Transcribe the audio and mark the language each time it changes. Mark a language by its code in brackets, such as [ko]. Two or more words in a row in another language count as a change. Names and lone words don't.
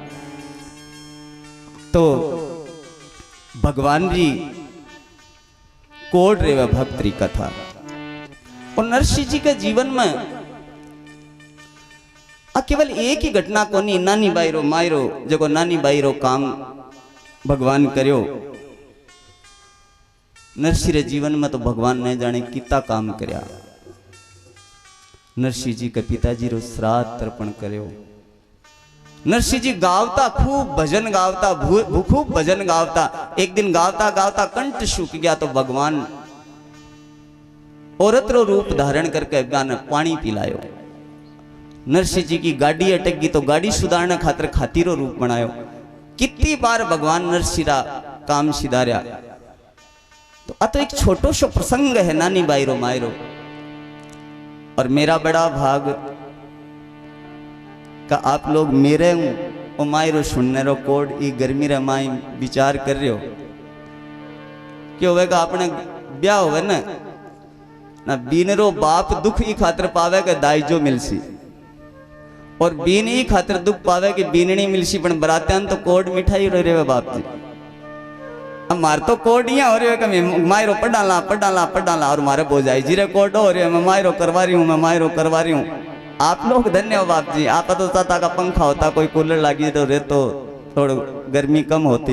[mwr] तो भगवान जी कोड रेवा भक्त री कथा और नरसिंह जी के जीवन में आ केवल एक ही घटना को नहीं नानी बाईरो मायरो जो नानी बाईरो काम भगवान करियो। नरसिंह रे जीवन में तो भगवान ने जाने कितना काम करया। नरसिंह जी के पिताजी रो श्राद्ध तर्पण करियो। नरसिंह जी गावता खूब भजन गावता खूब भजन गावता। एक दिन गावता गावता कंठ सूख गया तो भगवान औरत रो रूप धारण करके ने पानी पिलायो। नरसिंह जी की गाड़ी अटक गई तो गाड़ी सुधारने खातिर खाती रो रूप बनायो। कितनी बार भगवान नरसिंह रा काम सिधार्या। तो आ तो एक छोटो सो प्रसंग है नानी बाईरो मायरो और मेरा बड़ा भाग का आप लोग मेरे हूं और मायरो सुनने रो कोड ई गर्मी रे माई विचार कर रहे हो कि होवेगा अपने ब्याह होवे ना बीनरो बाप दुख ई खातिर पावे के दाइजो मिलसी और बीन ई खातिर दुख पावे कि बीननी मिलसी पण बरात्यान तो कोड मिठाई रो रे बाप जी। अब मार तो कोड ही हो रही है कि मैं मायरो पढ़ाला और मारे बोझाई जीरे कोड हो रही है मैं मायरो करवा रही हूँ। आप लोग धन्य हो बाप जी। आप तो चाहता का पंखा होता कोई कूलर लगी तो रे तो थोड़ी गर्मी कम होती।